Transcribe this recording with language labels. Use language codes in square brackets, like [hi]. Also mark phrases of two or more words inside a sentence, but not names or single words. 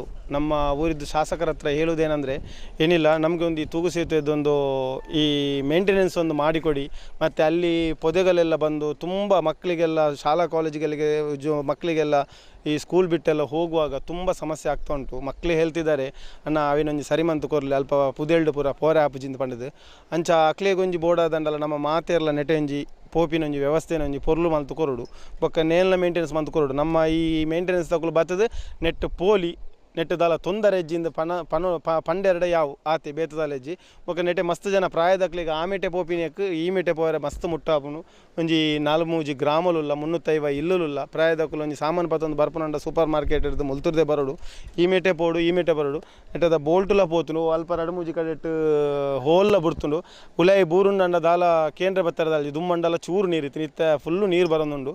[kn] ನಮ್ಮ ಊರಿದ್ದು ಶಾಸಕರ ಹತ್ರ ಹೇಳುವುದೇನೆಂದರೆ ಏನಿಲ್ಲ, ನಮಗೆ ಒಂದು ಈ ತೂಗು ಸೇತುವೆದೊಂದು ಈ ಮೇಂಟೆನೆನ್ಸ್ ಒಂದು ಮಾಡಿಕೊಡಿ. ಮತ್ತು ಅಲ್ಲಿ ಪೊದೆಗಳೆಲ್ಲ ಬಂದು ತುಂಬ ಮಕ್ಕಳಿಗೆಲ್ಲ ಶಾಲಾ ಕಾಲೇಜುಗಳಿಗೆ ಮಕ್ಕಳಿಗೆಲ್ಲ ಈ ಸ್ಕೂಲ್ ಬಿಟ್ಟೆಲ್ಲ ಹೋಗುವಾಗ ತುಂಬ ಸಮಸ್ಯೆ ಆಗ್ತಾ ಉಂಟು. ಮಕ್ಕಳು ಹೇಳ್ತಿದ್ದಾರೆ, [tcy] ಅಣ್ಣ ಅವಿನೊಂಜಿ ಸರಿಮಂತು ಕೊರಲಿ ಅಲ್ಪ ಪುದೆಲ್ಡು ಪೂರ ಪೋರೆ ಆಪುಜಿಂದ ಪಂಡದು ಅಂಚ ಅಕ್ಲೆಗೊಂಜಿ ಬೋಡಾದಂಡಲ್ಲ ನಮ್ಮ ಮಾತೆರ್ಲ ನೆಟೆಂಜಿ ಪೋಪಿನೊಂಜಿ ವ್ಯವಸ್ಥೆನೊಂಜಿ ಪೊರ್ಲು ಮಲ್ತು ಕೊರಡು ಬೊಕ್ಕ ನೇಲ್ನ ಮೇಂಟೆನೆನ್ಸ್ ಮಂತು ಕೊರಡು. ನಮ್ಮ ಈ ಮೇಂಟೆನೆನ್ಸ್ ತಗೊಳ್ಳು ಬರ್ತದೆ ನೆಟ್ ಪೋಲಿ ನೆಟ್ಟು ದಾಲ ತೊಂದರೆ ಹೆಜ್ಜಿಂದ ಪಂಡೆರಡ ಯಾವು ಆತೆ ಬೇತದಾಲ ಹೆಜ್ಜಿ ಬೊಕ್ಕ ನೆಟ್ಟೆ ಮಸ್ತ್ ಜನ ಪ್ರಾಯದಕ್ಲಿಗೆ ಆ ಮೇಟೆ ಪೋಪಿನಕ್ಕೆ ಈ ಮೇಟೆ ಪೋರೆ ಮಸ್ತ್ ಮುಟ್ಟಾಪುನು ಒಂಜಿ 4-3 ಗ್ರಾಮಲುಲ್ಲ 350 ಇಲ್ಲುಲ್ಲ ಪ್ರಾಯದಕ್ಕಲು ಒಂಜಿ ಸಾಮಾನು ಪತ್ತೊಂದು ಬರ್ಪುನಂಡ [en] super market [tcy] ಇರ್ದು ಮುಲ್ತುರ್ದೆ ಬರೋಡು ಈ ಮೇಟೆ ಪೋಡು ಈ ಮೇಟೆ ಬರೋಡು ನೆಟ್ಟದ ಬೋಲ್ಟುಲ ಪೋತುನು ಅಲ್ಪ 2-3 ಕಡೆಟ್ಟು ಹೋಲ್ಲ ಬುಡ್ತುಂಡು ಉಲಾಯಿ ಬೂರುಂಡ ದಾಲ ಕೇಂದ್ರ ಬತ್ತರದಲ್ಲಿ ದುಮ್ಮಂಡಲ ಚೂರು ನೀರಿತ್ತು ನಿತ್ತ ಫುಲ್ಲು ನೀರು ಬರೋದುಂಡು.